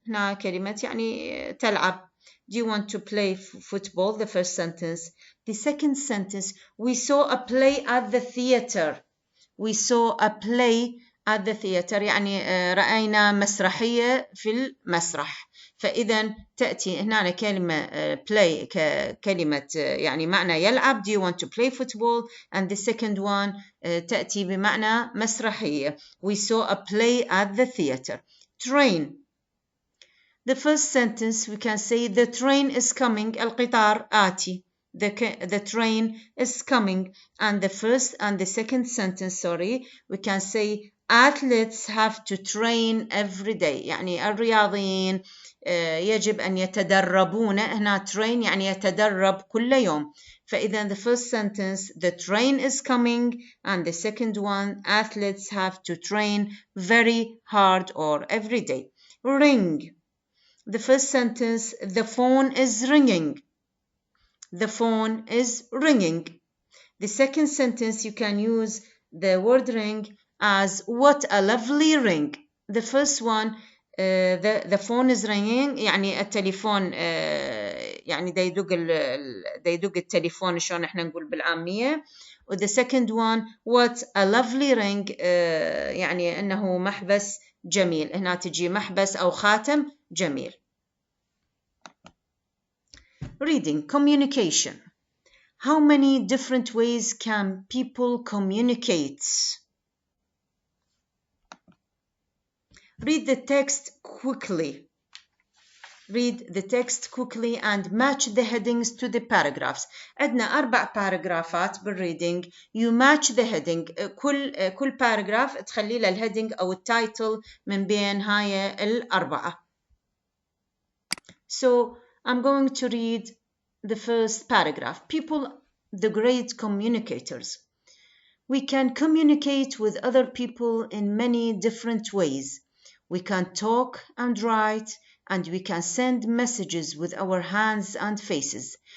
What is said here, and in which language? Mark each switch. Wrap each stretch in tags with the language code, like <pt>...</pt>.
<ar>هنا كلمة يعني تلعب.</ar> <en>Do you want to play football? The first sentence. The second sentence, we saw a play at the theater. We saw a play at the theater</en> <ar>يعني رأينا مسرحية في المسرح. فإذا تأتي هنا كلمة play ككلمة يعني معنى يلعب.</ar> <en>Do you want to play football? And the second one</en> <ar>تأتي بمعنى مسرحية.</ar> <en>We saw a play at the theater. Train. The first sentence we can say the train is coming.</en> <ar>القطار آتي.</ar> <en>The train is coming. And the first and the second sentence, we can say athletes have to train every day.</en> <ar>يعني الرياضيين يجب أن يتدربون. هنا train يعني يتدرب كل يوم. فإذا</ar> <en>the first sentence the train is coming, and the second one athletes have to train very hard or every day. Ring. The first sentence the phone is ringing. The phone is ringing. The second sentence you can use the word ring as what a lovely ring. The first one the phone is ringing</en> <ar>يعني التليفون يعني دا يدق التليفون شلون احنا نقول بالعامية.</ar> <en>the second one what a lovely ring</en> <ar>يعني انه محبس جميل. هنا تجي محبس او خاتم جميل.</ar> <en>Reading. Communication. How many different ways can people communicate? Read the text quickly. Read the text quickly and match the headings to the paragraphs.</en> <ar>عندنا 4 باراجرافات بالreading.</ar> <en>You match the heading.</en> <ar>كل paragraph تخلي له الهيدنج أو التايتل من بين هاي ال4.</ar> <en>So I'm going to read the first paragraph. People, the great communicators. We can communicate with other people in many different ways. We can talk and write, and we can send messages with our hands and faces.</en>